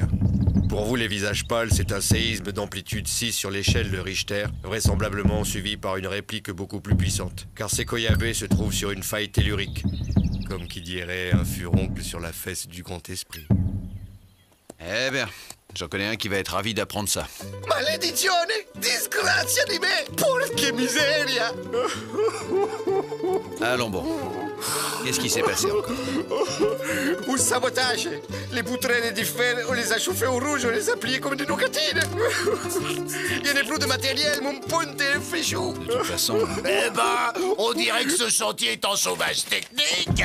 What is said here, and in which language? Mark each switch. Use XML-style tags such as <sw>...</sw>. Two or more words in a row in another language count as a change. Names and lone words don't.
<fr>Pour vous les visages pâles, c'est un séisme d'amplitude 6 sur l'échelle de Richter, vraisemblablement suivi par une réplique beaucoup plus puissante. Car Sequoia se trouve sur une faille tellurique. Comme qui dirait un furoncle sur la fesse du grand esprit. Eh bien, j'en connais un qui va être ravi d'apprendre ça.</fr> <it>Maledizione! Disgrazia di me! Porca miseria!</it> <fr>Allons bon. Qu'est-ce qui s'est passé encore? Un sabotage! Les poutrelles de fer, on les a chauffées au rouge, on les a pliées comme des nogatines! Il n'y a plus de matériel, mon ponte est fait chaud! De toute façon... Eh ben, on dirait que ce chantier est en chômage technique!</fr>